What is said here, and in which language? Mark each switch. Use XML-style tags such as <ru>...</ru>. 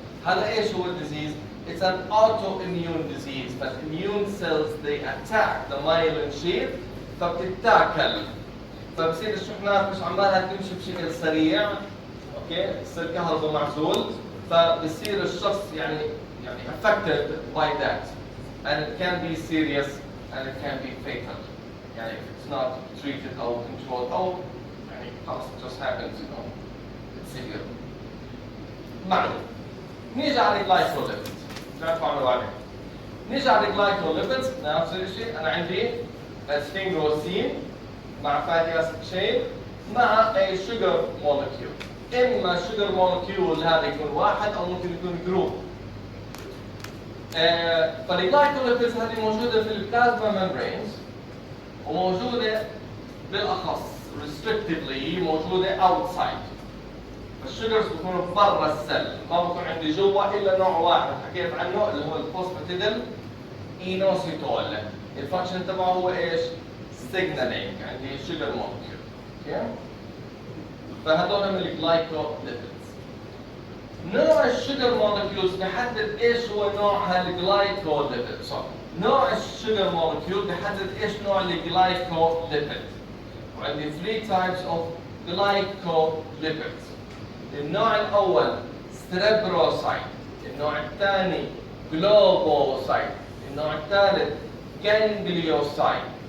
<ar>هذا ايش هو الديزيز؟</ar> <en>It's an autoimmune disease, but immune cells they attack the myelin sheath فبتتاكل.</en> <ar>فبصير الشحنات مش عمالها تمشي بشكل سريع، اوكي؟ بصير كهرباء معزول، فبصير الشخص يعني</ar> <en>affected by that, and it can be serious and it can be fatal. يعني if it's not treated or controlled</en> <ar>أو يعني خلاص</ar> <en>it just happens, you know, it's severe.</en> <ar>معنا نيجي على الجلايكوليبيدز، نعرفوا عنه بعدين. نيجي على الجلايكوليبيدز نفس الشيء. أنا عندي السفنجوسين مع فاتي اسيد تشين مع اي شوجر مولكيول. اما الشوجر مولكيول هذا يكون واحد او ممكن يكون جروب. فالجلايكوليبيدز هذه موجوده في البلازما ممبرينز، وموجوده بالاخص restrictively موجوده اوتسايد. فالشوجرز بيكونوا برا السل، ما بكون عندي جوا الا نوع واحد حكيت عنه اللي هو الفوسفاتيديل اينوسيتول. الفانكشن تبعه هو ايش؟ signaling.</ar> <en>عندي sugar molecule.</en> <ar>اوكي؟ فهذول من الجلايكوليبيدز. نوع الشوجر مولكيولز بحدد ايش هو نوع هالجلايكوليبيد. صح. نوع الشوجر مولكيول بحدد ايش نوع الجلايكوليبيد.</ar> <en>وعندي 3 types of glycolipids.</en> <ar>النوع الاول ستريبروسايت، النوع الثاني جلوبوسايت، النوع الثالث جانجليوسايت.</ar>